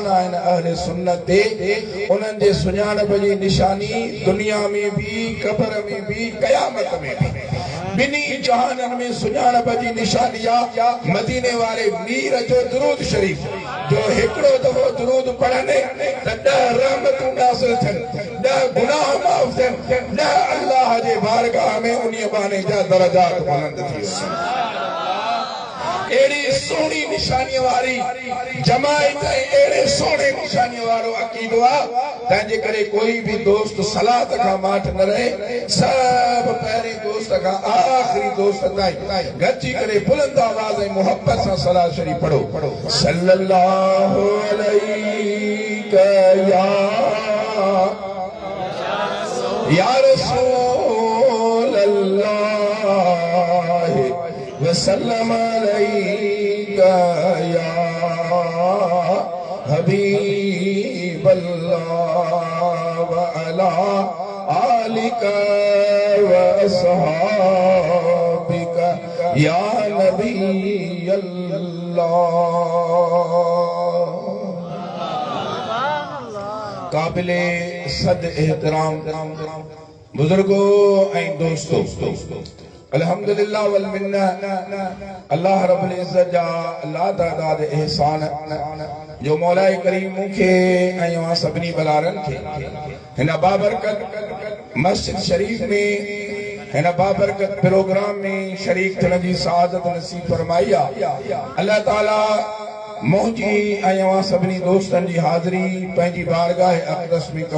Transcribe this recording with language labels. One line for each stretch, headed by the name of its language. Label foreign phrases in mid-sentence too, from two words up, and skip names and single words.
Sindhi: आहिनि अहले सुन्नत ते उन्हनि जे सुञाणप जी निशानी दुनिया में भी क़ब्र में भी क़यामत में भी बिनी जहाननि में सुञाणप जी निशानी आहे मदीने वारे मीर जो दुरूद शरीफ जो हिकिड़ो दफ़ो दुरूद पढ़नि त 10 रहमतूं नाज़िल थियनि 10 गुनाह माफ़ थियनि 10 अल्लाह जे बारगाह में उन्हीअ बहाने जा दरजात बुलंद थी एड़ी सोनी निशानी वारी जमायत एड़े सोने निशानी वारो अकीदो आ तंहिंजे करे कोई भी दोस्त सलात का माठ न रहे सब पहले दोस्त का आखिरी दोस्त ताईं गची करे बुलंद आवाज ऐं मोहब्बत सां सलात शरीफ पढ़ो
Arabic: صلى الله عليك يا رسول الله وسلم عليك يا حبيب الله وعلى آلك وأصحابك يا نبي الله
Sindhi: काबिले सद एहतराम बुजुर्गो ऐं दोस्तों
Arabic: الحمد لله والمنة الله رب العزة
Sindhi: जा लातादाद एहसान जो मौलाए करीम मूंखे ऐं अवां सभिनी बलारन खे हिन बाबरकत मस्जिद शरीफ में हिन बाबरकत प्रोग्राम में शरीक थियण जी सआदत नसीब फरमाई आहे अल्लाह ताला मुंहिंजी ऐं अवां सभिनी दोस्तनि जी हाज़िरी पंहिंजी बारगाह अक़दस में क़बूल